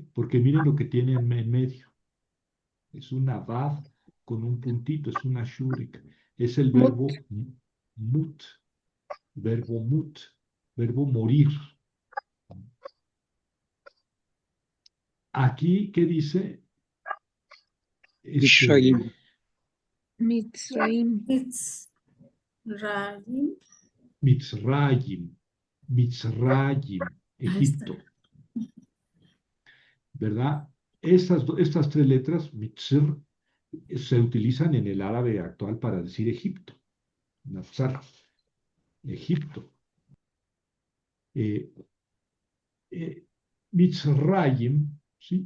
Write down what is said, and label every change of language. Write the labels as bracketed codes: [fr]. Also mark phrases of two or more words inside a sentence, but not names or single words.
[es] Porque miren lo que tiene en medio. Es una vav con un puntito, es una shurik. Es el Mut, verbo mut, verbo morir. Aquí, ¿qué dice? Mishaim. Mitzrayim. Mitzrayim. Mitzrayim, Mitzrayim, Ahí está. Egipto, ¿verdad? Estas tres letras, Mitzr, se utilizan en el árabe actual para decir Egipto, Nazar, Egipto. Eh, eh, Mitzrayim, ¿sí?